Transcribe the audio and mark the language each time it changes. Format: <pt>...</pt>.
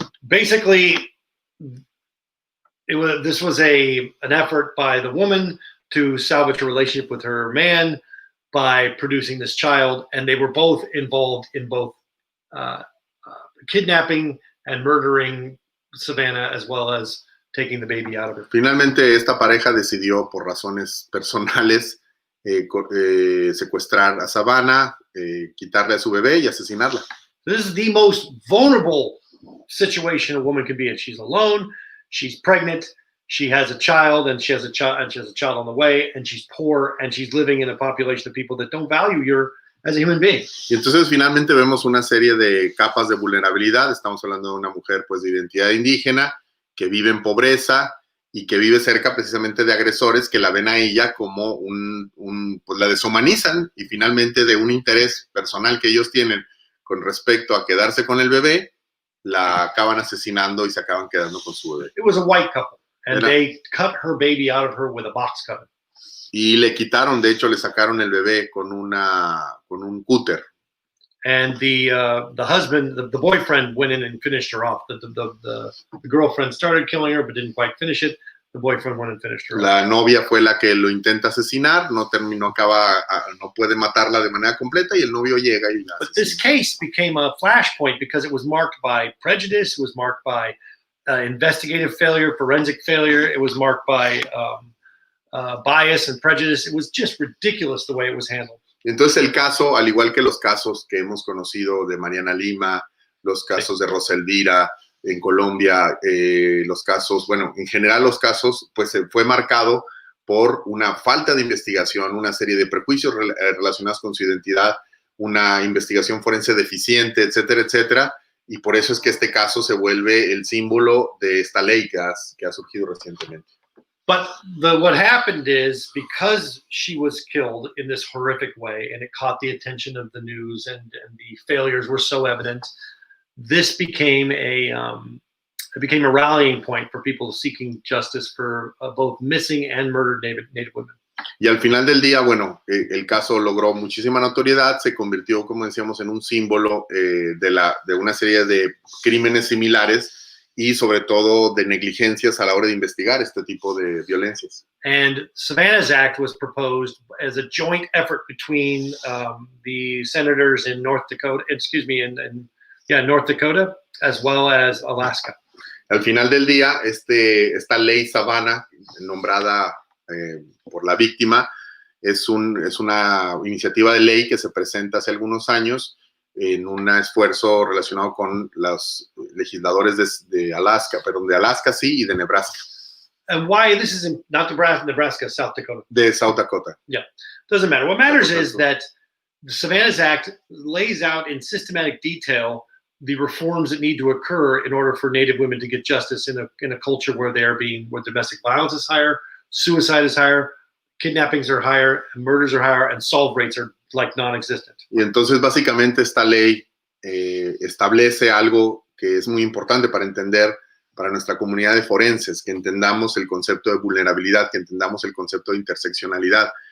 <en>Basically, this was an effort by the woman to salvage a relationship with her man by producing this child, and they were both involved in both kidnapping and murdering Savannah, as well as taking the baby out of her.</en> <es>Finalmente, esta pareja decidió, por razones personales, secuestrar a Savannah, quitarle a su bebé y asesinarla.</es> <en>This is the most vulnerable situation a woman can be in. She's alone, she's pregnant, she has a child, and she has a child on the way, and she's poor, and she's living in a population of people that don't value you as a human being.</en> <es>Y entonces finalmente vemos una serie de capas de vulnerabilidad. Estamos hablando de una mujer pues de identidad indígena que vive en pobreza y que vive cerca precisamente de agresores que la ven a ella como pues la deshumanizan, y finalmente de un interés personal que ellos tienen con respecto a quedarse con el bebé, la acaban asesinando y se acaban quedando con su bebé.</es> <en>It was a white couple, and they cut her baby out of her with a box cutter.</en> <es>Y le quitaron, de hecho, le sacaron el bebé con un cúter.</es> <en>And the husband, the boyfriend, went in and finished her off. The girlfriend started killing her, but didn't quite finish it. The boyfriend went and finished her</en> <es>La</es> <en>off.</en> <es>novia fue la que lo intenta asesinar, no puede matarla de manera completa, y el novio llega y la asesina.</es> <en>But this case became a flashpoint because it was marked by prejudice. It was marked by investigative failure, forensic failure. It was marked by bias and prejudice. It was just ridiculous the way it was handled.</en> <es>Entonces el caso, al igual que los casos que hemos conocido de Mariana Lima, los casos de Rosa Elvira en Colombia, los casos, bueno, en general los casos, pues fue marcado por una falta de investigación, una serie de prejuicios relacionados con su identidad, una investigación forense deficiente, etcétera, etcétera, y por eso es que este caso se vuelve el símbolo de esta ley que ha surgido recientemente.</es> <en>But what happened is, because she was killed in this horrific way, and it caught the attention of the news, and the failures were so evident, this became a rallying point for people seeking justice for both missing and murdered Native women.</en> <es>Y al final del día, bueno, el caso logró muchísima notoriedad, se convirtió, como decíamos, en un símbolo de una serie de crímenes similares, y sobre todo de negligencias a la hora de investigar este tipo de violencias.</es> <en>And SAVANNA S ACT was proposed as a joint effort between the senators in North Dakota, North Dakota, as well as Alaska.</en> <es>Al final del día, esta ley Savanna, nombrada por la víctima, es una iniciativa de ley que se presenta hace algunos años en un esfuerzo relacionado con los legisladores de Alaska, perdón, de Alaska sí, y de Nebraska.</es> <en>And why this is not Nebraska, South Dakota.</en> <es>De South Dakota.</es> <en>Yeah, doesn't matter. What matters is that the SAVANNA S ACT lays out in systematic detail the reforms that need to occur in order for Native women to get justice in a culture where domestic violence is higher, suicide is higher, kidnappings are higher, murders are higher, and solve rates are like non-existent.</en> <es>Y entonces básicamente esta ley establece algo que es muy importante para entender para nuestra comunidad de forenses, que entendamos el concepto de vulnerabilidad, que entendamos el concepto de interseccionalidad,</es>